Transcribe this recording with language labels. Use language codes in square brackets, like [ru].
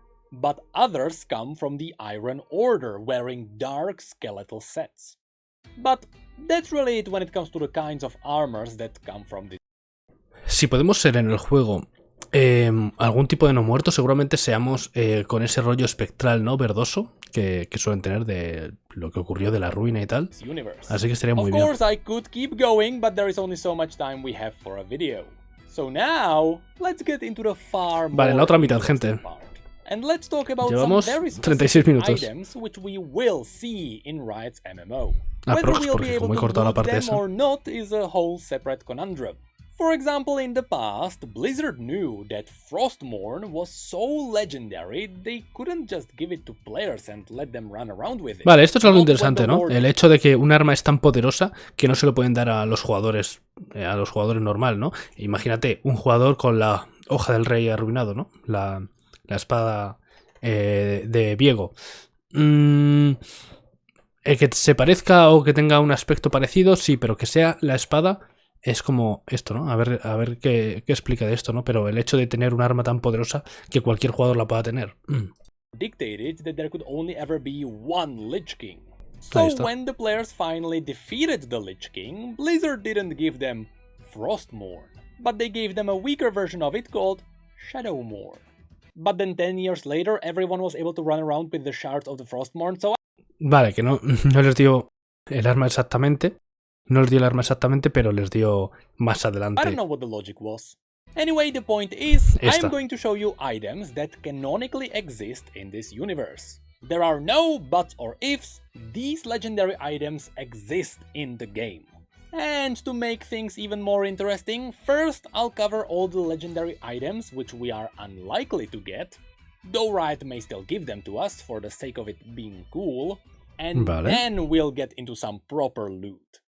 [en] But others come from the Iron Order, wearing dark skeletal sets. But that's really it when it comes to the kinds of armors that come from the... [es] Si podemos ser en el juego algún tipo de no muerto, seguramente seamos con ese rollo espectral, ¿no? Verdoso que suelen tener de lo que ocurrió de la ruina y tal. Así que estaría muy bien. [en] Of course I could keep going, but there is only so much time we have for a video. So now, let's get into the far more [es] vale, la otra mitad, gente. [en] And let's talk about [es] Llevamos [en] some very [es] 36 minutos. [en] items which we will see in Riot's MMO. [es] Aprox, porque como he cortado la parte esa. [en] Or not is a whole separate conundrum. For example, in the past, Blizzard knew that Frostmourne was so legendary they couldn't just give it to players and let them run around with it. [es] Vale, esto es algo interesante, ¿no? El hecho de que un arma es tan poderosa que no se lo pueden dar a los jugadores normal, ¿no? Imagínate, un jugador con la hoja del rey arruinado, ¿no? La espada de Viego. El que se parezca o que tenga un aspecto parecido, sí, pero que sea la espada... Es como esto, ¿no? A ver qué explica de esto, ¿no? Pero el hecho de tener un arma tan poderosa que cualquier jugador la pueda tener. [en] Dictated that there could only ever be one Lich King. So when the players finally defeated the Lich King, Blizzard didn't give them Frostmourne, but they gave them a weaker version of it called Shadowmourne. But then 10 years later, everyone was able to run around with the shards of the Frostmourne, so... [es] Vale, que no les dio el arma exactamente. No les dio el arma exactamente, pero les dio más adelante. [en] I don't know what the logic was. Anyway, the point is, I'm going to show you items that canonically exist in this universe. There are no buts or ifs, these legendary items exist in the game. And to make things even more interesting, first I'll cover all the legendary items which we are unlikely to get, though Riot may still give them to us for the sake of it being cool, and then we'll get into some proper loot.